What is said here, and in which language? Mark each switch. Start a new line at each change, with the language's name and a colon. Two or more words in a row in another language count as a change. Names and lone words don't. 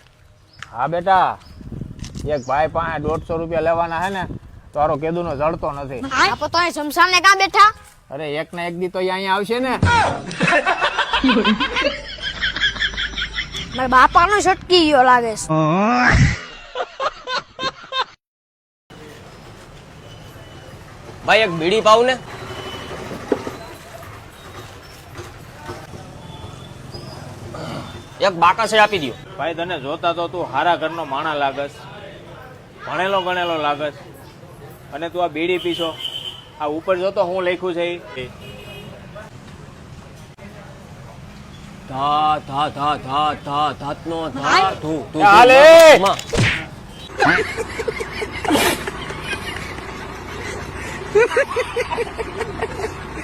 Gujarati: હા બેટા, એક ભાઈ પાસે 150 રૂપિયા લેવાના હે ને તો આરો કેદુનો જડતો નથી. આપો તો અહીં શમશાન ને કાં બેઠા? અરે એક ના એક દી તો અહીંયા આવશે ને. મારા બાપાનો છટકી ગયો લાગે છે. ભાઈ એક બીડી પાઉ ને એક બાકા સે આપી દિયો ભાઈ તને જોતા તો તું હારા ઘરનો માણા લાગસ, ભણેલો ગણેલો લાગસ, અને તું આ બીડી પીશો. આ ઉપર જોતો હું લખ્યું છે ઈ? धा धा धा धा धा धातनो धा धू धू हाले! मां